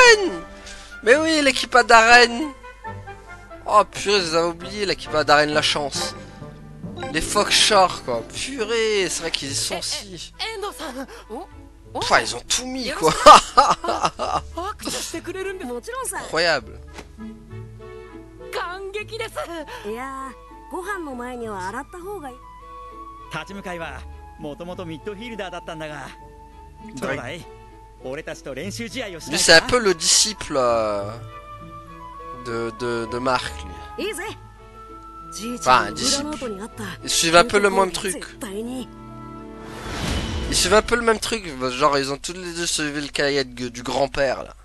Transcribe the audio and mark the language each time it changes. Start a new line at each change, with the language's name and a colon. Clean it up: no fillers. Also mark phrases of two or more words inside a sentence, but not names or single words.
French: Mais oui, l'équipe à Darren. Oh purée, je les avais oubliés, l'équipe à Darren la chance. Les Foxshore quoi. Purée, c'est vrai qu'ils y sont aussi. Enfin, ils ont tout mis quoi. Incroyable.
Japanese: いやー、ご飯の前には洗った方がいい。立ち向かいはもともとミッドフィールダーだったんだが、どうだい？俺たちと練習試合をしないか？
French: Lui c'est un peu le disciple de Marc lui.
Japanese: いいぜ。
French: Enfin, un disciple. Ils suivent un peu le même truc. Ils suivent un peu le même truc. Genre, ils ont tous les deux suivi le cahier du grand-père là.